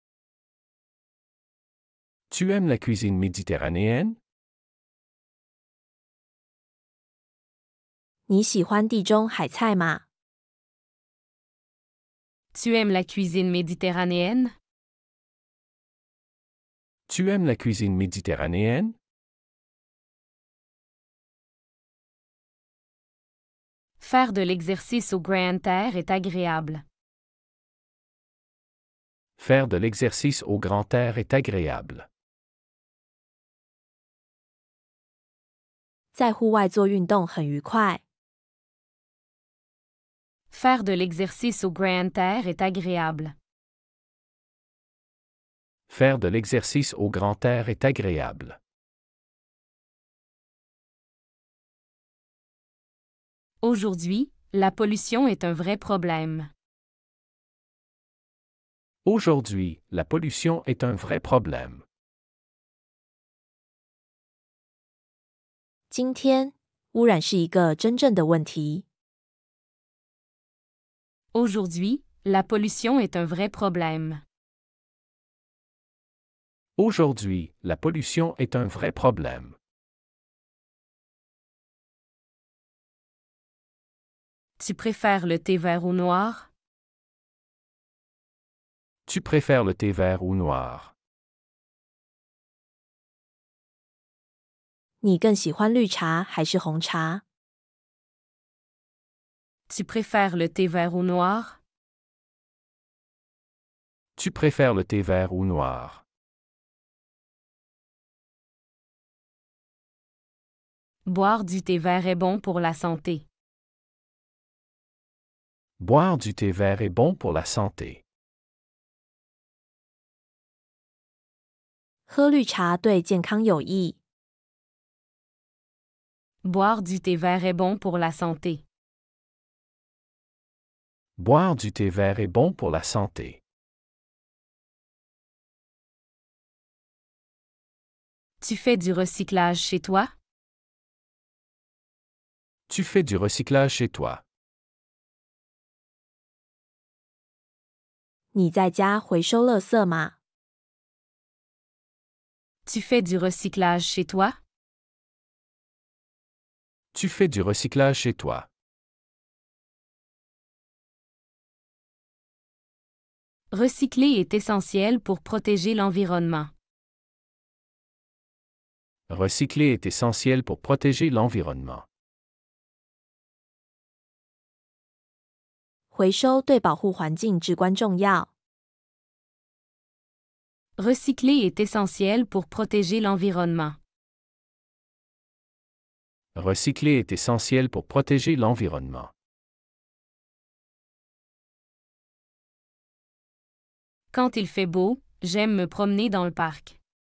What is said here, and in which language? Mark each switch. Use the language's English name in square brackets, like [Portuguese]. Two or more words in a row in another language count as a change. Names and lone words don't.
[French] Tu aimes la cuisine méditerranéenne? [Chinese] 你喜欢地中海菜吗？ [French] Tu aimes la cuisine méditerranéenne? Tu aimes la cuisine méditerranéenne? Faire de l'exercice au Grand Air est agréable. Faire de l'exercice au grand air est agréable. [Chinese] 在户外做运动很愉快。 [French] Faire de l'exercice au Grand Air est agréable. Faire de l'exercice au grand air est agréable. Aujourd'hui, la pollution est un vrai problème. Aujourd'hui, la pollution est un vrai problème. [Chinese] 今天，污染是一个真正的问题。 [French] Aujourd'hui, la pollution est un vrai problème. Aujourd'hui, la pollution est un vrai problème. Tu préfères le thé vert ou noir? Tu préfères le thé vert ou noir? [Chinese] 你更喜欢绿茶还是红茶？ [French] Tu préfères le thé vert ou noir? Tu préfères le thé vert ou noir? Boire du thé vert est bon pour la santé. Boire du thé vert est bon pour la santé. [Chinese] 喝绿茶对健康有益。 [French] Boire du thé vert est bon pour la santé. Boire du thé vert est bon pour la santé. Tu fais du recyclage chez toi? Tu fais du recyclage chez toi. [Chinese] 你在家回收垃圾吗？ [French] Tu fais du recyclage chez toi? Tu fais du recyclage chez toi. Recycler est essentiel pour protéger l'environnement. Recycler est essentiel pour protéger l'environnement. [Chinese] 回收对保护环境至关重要。 [French] Recycler est essentiel pour protéger l'environnement. Recycler est essentiel pour protéger l'environnement. Quand il fait beau, j'aime me promener dans le parc.